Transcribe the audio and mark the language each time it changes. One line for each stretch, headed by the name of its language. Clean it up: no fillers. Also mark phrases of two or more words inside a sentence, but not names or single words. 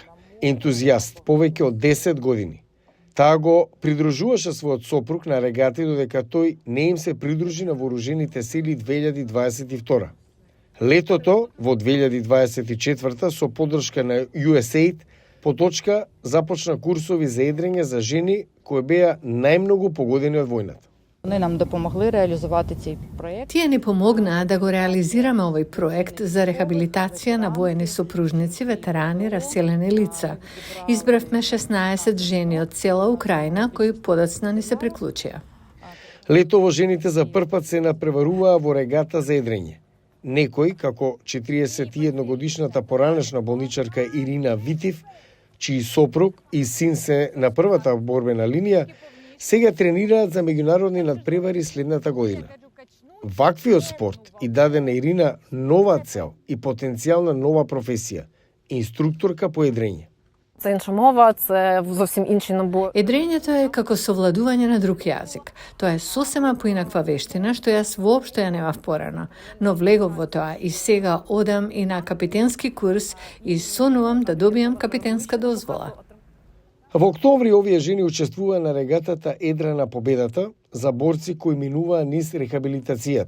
Macedonian: Ентузијаст повеќе од 10 години. Таа го придружуваше својот сопруг на регати додека тој не им се придружи на вооружените сили 2022. Летото во 2024 со поддршка на USAID Поточка започна курсови за едрење за жени кои беа најмногу погодени од војната.
Ukrainian: Вони нам допомогли реалізувати цей проєкт.
Macedonian: Тие ни помогнаа да го реализираме овој проект за рехабилитација на воени сопружници, ветерани, раселени лица. Избравме 16 жени од цела Украина кои подоцна ни се приклучија. Летово жените за првпат се надпреваруваа во регата за едрење. Некој, како 41 годишната поранешна болничарка Ирина Витив, чиј сопруг и син се на првата борбена линија, сега тренираат за меѓународни надпревари следната година. Ваквиот спорт и даде на Ирина нова цел и потенцијална нова професија – инструкторка по едрење.
Ukrainian: Це інша мова, це зовсім інші набори.
Macedonian: Едрењето е како совладување на друг јазик. Тоа е сосема поинаква вештина што јас воопшто ја немав порано, но влегов во тоа и сега одам и на капитенски курс и сонувам да добијам капитенска дозвола. Во октомври овие жени учествуваа на регатата Едра на победата за борци кои минуваа низ рехабилитацијата.